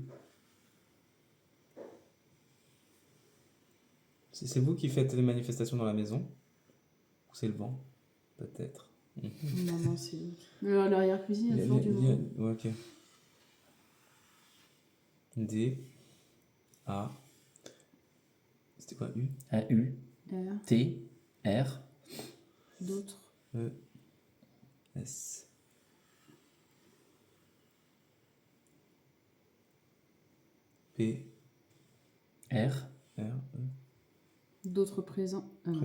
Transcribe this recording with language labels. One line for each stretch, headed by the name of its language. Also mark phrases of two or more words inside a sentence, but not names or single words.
French: C'est vous qui faites les manifestations dans la maison? Ou c'est le vent? Peut-être. Non, non, c'est. L'arrière-cuisine, il y a toujours du monde. Ouais, ok. D. A. C'était quoi? U. A, U, R, T, R, d'autres. E. S. P. R, R. E. D'autres présents. Ah non.